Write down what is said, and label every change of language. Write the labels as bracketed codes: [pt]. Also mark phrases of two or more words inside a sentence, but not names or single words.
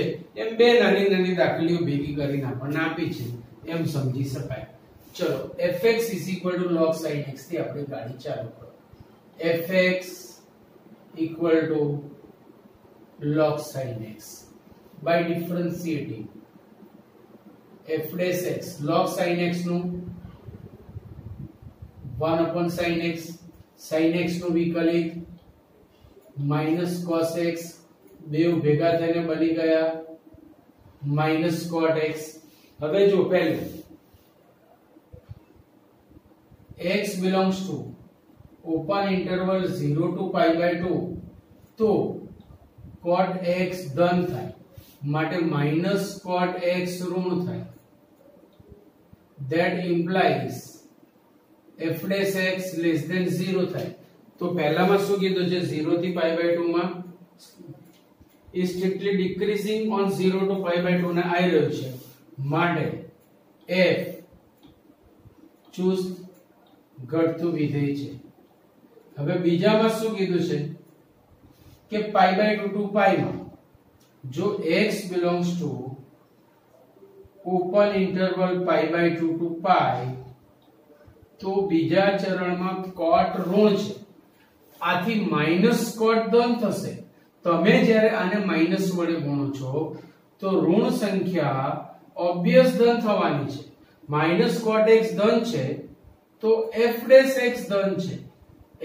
[gu] એમ બે નાની નાની દાખલીઓ ભેગી કરીને આપણને આપી છે એમ સમજી શકાય. [en] ચલો fx is equal to log sin x [gu] થી આપણે ગાડી ચાલુ કરો. [en] fx equal to log sin x by differentiating f dash x. log sin x નું 1 upon sin x, sin x [gu] નું વિકલિત [en] minus cos x, [gu] બેવ ભેગા થઈને બની ગયા [en] minus cot x. [gu] હવે જો પહેલું [en] x belongs to open interval 0 to pi by 2 તો cot x [gu] ધન થાય માટે [en] minus cot x [gu] ઋણ થાય. [en] that implies f dash x less than 0 થાય. [gu] તો પહેલામાં શું કીધું છે? 0 થી [en] pi by 2 [gu] માં [en] is strictly decreasing on 0 to pi by 2 [gu] ને આવી રહ્યું છે માટે f ચુસ્ત ઘટતું વિધેય છે. હવે બીજામાં શું કીધું છે કે [en] pi by 2 to pi [gu] માં જો [en] x belongs to open interval pi by 2 to pi [gu] તો બીજા ચરણમાં [en] cot [gu] ઋણ છે. આથી માઈનસ cot ધન થશે. તમે જ્યારે આને માઈનસ વડે ગુણો છો તો ઋણ સંખ્યા ઓબ્વિયસ ધન થવાની છે. [en] minus cot x [gu] ધન છે તો [en] f dash x [gu] ધન છે.